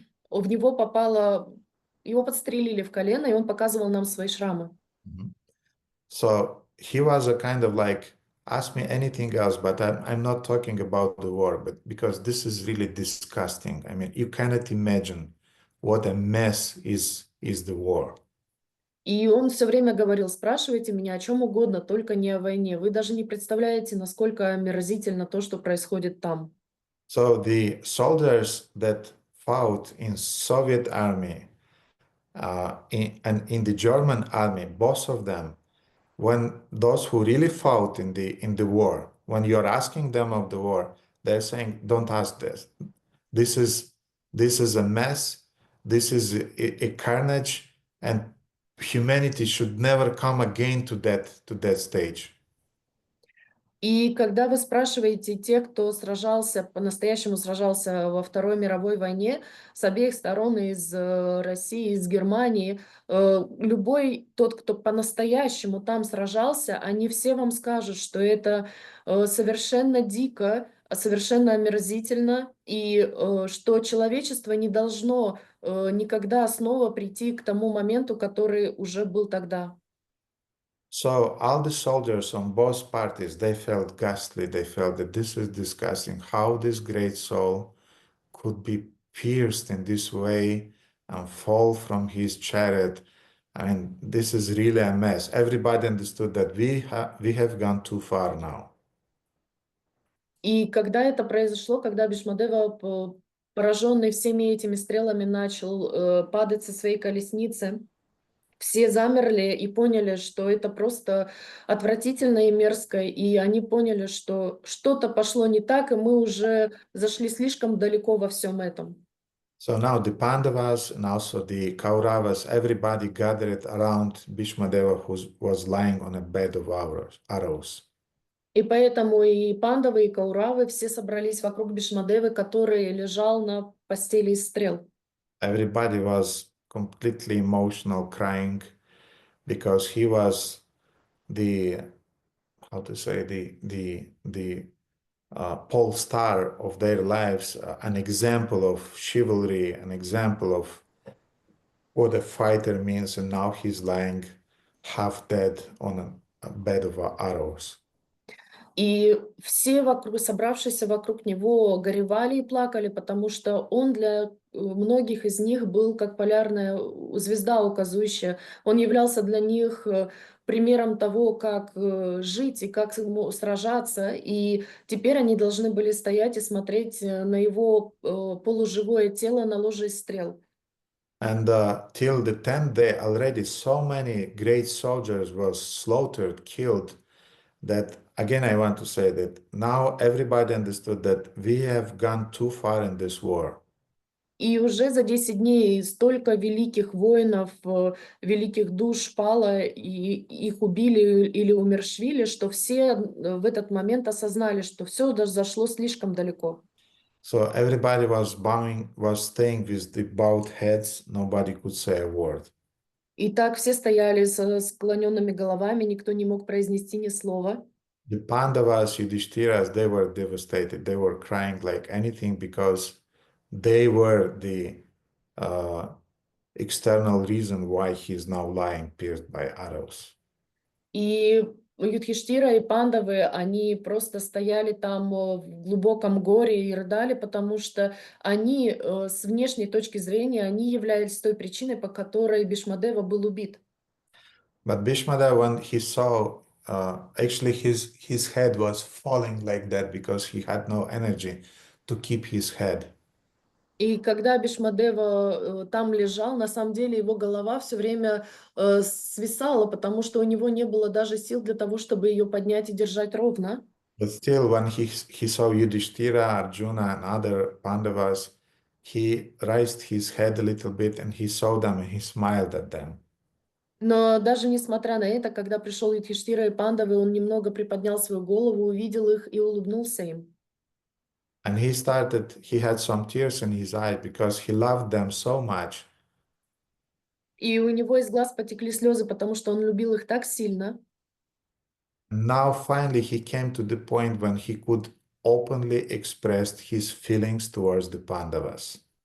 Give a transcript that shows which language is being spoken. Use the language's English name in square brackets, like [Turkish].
[Russian] В него попало, его подстрелили в колено, и он показывал нам свои шрамы. [English] So he was a kind of like, ask me anything else, but I'm not talking about the war, but because this is really disgusting. I mean, you cannot imagine what a mess is the war. [Russian] И он все время говорил: спрашивайте меня о чем угодно, только не о войне. Вы даже не представляете, насколько омерзительно то, что происходит там. [English] So the soldiers that fought in Soviet army and in the German army, both of them, when those who really fought in the war, when you're asking them of the war, they're saying, don't ask this. This is a mess. This is a carnage, and humanity should never come again to that stage. [Russian] И когда вы спрашиваете тех, кто сражался, по-настоящему сражался во Второй мировой войне, с обеих сторон, из России, из Германии, любой тот, кто по-настоящему там сражался, они все вам скажут, что это совершенно дико, совершенно омерзительно, и что человечество не должно никогда снова прийти к тому моменту, который уже был тогда. [English] So all the soldiers on both parties, they felt ghastly. They felt that this is disgusting. How this great soul could be pierced in this way and fall from his chariot. I mean, this is really a mess. Everybody understood that we have gone too far now. [Russian] И когда это произошло, когда Бhīṣmadeva, пораженный всеми этими стрелами, начал падать со своей колесницы, все замерли и поняли, что это просто отвратительно и мерзко, и они поняли, что что-то пошло не так, и мы уже зашли слишком далеко во всем этом. [English] So now the Pandavas and also the Kauravas, everybody gathered around Bhīṣmadeva, who was lying on a bed of arrows. [Russian] И поэтому и пандавы, и кауравы все собрались вокруг Бhīṣmadevы, который лежал на постели из стрел. [English] Everybody was completely emotional, crying, because he was the, how to say, the pole star of their lives, an example of chivalry, an example of what a fighter means, and now he's lying half dead on a bed of arrows. [Russian] И все вокруг, собравшиеся вокруг него, горевали и плакали, потому что он для многих из них был как полярная звезда указующая. Он являлся для них примером того, как жить и как сражаться. И теперь они должны были стоять и смотреть на его полуживое тело на ложе из стрел. [English] And till the 10th day already so many great soldiers were slaughtered, killed, that again I want to say that now everybody understood that we have gone too far in this war. [Russian] И уже за 10 дней столько великих воинов, великих душ пало, и их убили или умерщвили, что все в этот момент осознали, что все зашло слишком далеко. [English] So everybody was bowing, was staying with the bowed heads. Nobody could say a word. [Russian] И так все стояли со склоненными головами, никто не мог произнести ни слова. [English] The Pandavas, Yudhishtiras, they were devastated. They were crying like anything because they were the external reason why he's now lying pierced by arrows. [Russian] И Юдхиштира и Пандавы, они просто стояли там в глубоком горе и рыдали, потому что они, с внешней точки зрения, они являлись той причиной, по которой Бhīṣmadeva был убит. [English] But Bhīṣmadeva, when he saw, actually his head was falling like that because he had no energy to keep his head. [Russian] И когда Бhīṣmadeva там лежал, на самом деле его голова все время свисала, потому что у него не было даже сил для того, чтобы ее поднять и держать ровно. [English] But still, when he saw Yudhishthira, Arjuna, and other Pandavas, he raised his head a little bit and he saw them and he smiled at them. [Russian] Но даже несмотря на это, когда пришел Юдхиштира и Пандавы, он немного приподнял свою голову, увидел их и улыбнулся им. [English] And he had some tears in his eyes because he loved them so much. [Russian] И у него из глаз потекли слезы, потому что он любил их так сильно. [English] And now finally he came to the point when he could openly express his feelings towards the Pandavas.